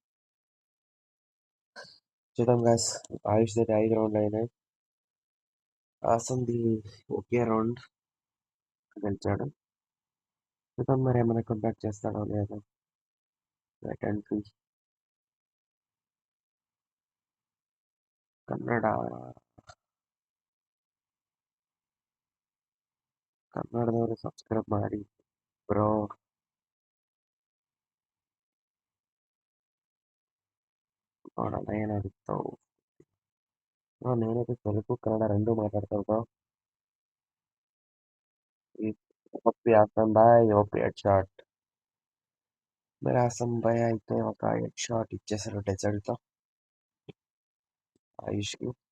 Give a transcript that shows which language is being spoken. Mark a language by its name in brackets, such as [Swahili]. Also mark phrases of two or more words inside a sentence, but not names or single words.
[Telugu] చూద్దాం guys. ఆయుష్ దగ్గర 5 రౌండ్లు అయినాయి. హాసన్‌ది ఒకే రౌండ్ గెలిచాడు. చూద్దాం మరి ఏమైనా కంబ్యాక్ చేస్తాడో లేదో. [English] wait and see. [Kannada] కన్నడ ಕನ್ನಡದವರು ಸಬ್ಸ್ಕ್ರೈಬ್ ಮಾಡಿ ಬ್ರೋ. ನೋಡೋಣ ಏನಾಗುತ್ತೋ. [Telugu] నేనైతే తెలుగు కన్నడ రెండు మాట్లాడతాను బ్రో. ఈ ఓపి హాసన్ భాయ్ [English] OP head shot. [Telugu] మరి హాసన్ భాయ్ అయితే ఒక [English] head shot [Telugu] ఇచ్చేసారు డెజర్ట్తో ఆయుష్కి.